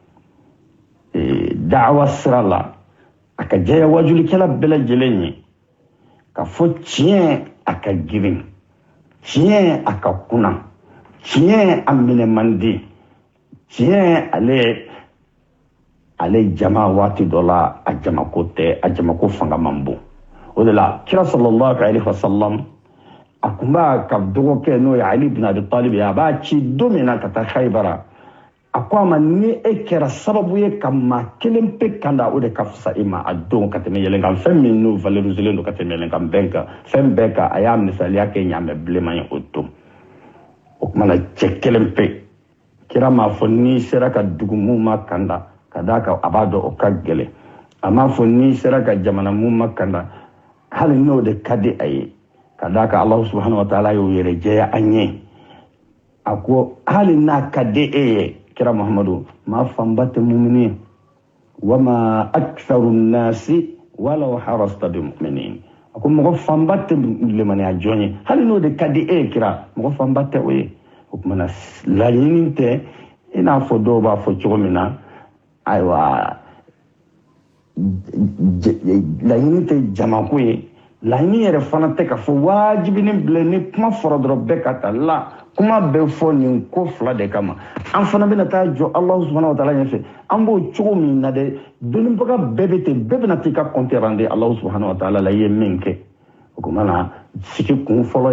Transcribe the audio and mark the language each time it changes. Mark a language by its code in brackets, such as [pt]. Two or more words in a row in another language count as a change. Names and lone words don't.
[bm] da'awa sira la a ka jɛya wajulikɛla bɛɛ lajɛlen ye ka fɔ tiɲɛ a ka girin tiɲɛ a ka kunna tiɲɛ a minɛ man di tiɲɛ ale jama waati dɔ la a jamako tɛ a jamako fanga man bon o de la kira [ar] صلى الله عليه وسلم [bm] a kun b'a ka dɔgɔkɛ n'o ye Ali ibn Abi Talib a b'a ci don min na ka taa Khaybara a ko a ma ni e kɛra sababu ye ka maa kelen pe kanda o de ka fisa i ma a don ka tɛmɛ yɛlɛnkan fɛn min n'o valoriser don ka tɛmɛ yɛlɛnkan bɛn kan fɛn bɛɛ kan a y'a misaliya kɛ ɲaamɛ bilenman ye o don o kumana cɛ kelen pe kira m'a fɔ n'i sera ka dugu mun ma kanda ka d'a kan a b'a dɔn o ka gɛlɛn a m'a fɔ n'i sera ka jamana mun ma kanda hali n'o de ka di a ye ka d'a kan [ar] الله سبحانه وتعالى [bm] y'o yɛrɛ jɛya an ye a ko hali n'a ka di e ye kira Muhammadu ma fanba tɛ mumini [ar] وما أكثر الناس ولو حرصت بمؤمنين [bm] a ko mɔgɔ fanba tɛ limaniya jɔn ye hali n'o de ka di e ye kira mɔgɔ fanba tɛ o ye o kumana laɲini tɛ i n'a fɔ dɔw b'a fɔ cogo min na ayiwa laɲini tɛ jamako ye laɲini yɛrɛ fana tɛ ka fɔ wajibinin bilen ni kuma fɔra dɔrɔn bɛɛ ka ta la kuma bɛ fɔ nin ko fila de kama an fana bɛna taa jɔ [ar] الله سبحانه وتعالى [bm] ɲɛfɛ an b'o cogo min na dɛ dɔnnibaga bɛɛ bɛ ten bɛɛ bɛna t'i ka [fr] compte rendre [ar] الله سبحانه وتعالى [bm] la i ye min kɛ o kumana sigi kun fɔlɔ ye